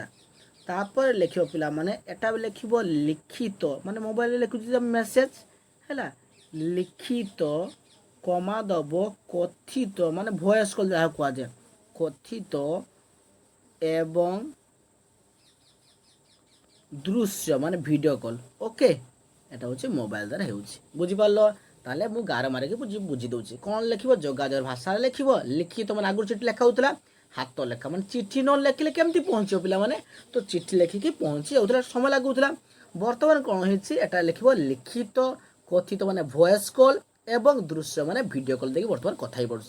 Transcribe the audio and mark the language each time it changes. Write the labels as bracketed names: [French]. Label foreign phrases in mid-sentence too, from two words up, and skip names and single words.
[Odia] ତାପରେ ଲେଖିବ ପିଲାମାନେ, ଏଟା ବି ଲେଖିବ ଲିଖିତ, ମାନେ ମୋବାଇଲରେ ଲେଖୁଛି ମେସେଜ ହେଲା। ଲିଖିତ କମା ଦେବ କଥିତ, ମାନେ ଭଏସ୍ କଲ୍ ଯାହା କୁହାଯାଏ, କଥିତ ଏବଂ ଦୃଶ୍ୟ ମାନେ ଭିଡ଼ିଓ କଲ୍। ଓକେ, [Bangla] এটা হচ্ছে মোবাইল দ্বারা [Odia] ହେଉଛି। ବୁଝିପାରିଲ? ତାହେଲେ ମୁଁ ଗାର ମାରିକି ବୁଝି ଦେଉଛି। କ'ଣ ଲେଖିବ? ଯୋଗାଯୋଗ ଭାଷାରେ ଲେଖିବ ଲିଖିତ, ମାନେ ଆଗରୁ ଚିଠି ଲେଖା ହେଉଥିଲା ହାତ ଲେଖା, ମାନେ ଚିଠି ନ ଲେଖିଲେ କେମିତି ପହଞ୍ଚିବ ପିଲାମାନେ? ତ ଚିଠି ଲେଖିକି ପହଞ୍ଚି ଯାଉଥିଲା, ସମୟ ଲାଗୁଥିଲା। ବର୍ତ୍ତମାନ କ'ଣ ହେଇଛି? ଏଟା ଲେଖିବ ଲିଖିତ, କଥିତ ମାନେ ଭଏସ୍ କଲ୍ ଏବଂ ଦୃଶ୍ୟ ମାନେ ଭିଡ଼ିଓ କଲ୍ ଦେଇକି ବର୍ତ୍ତମାନ କଥା ହେଇପାରୁଛେ।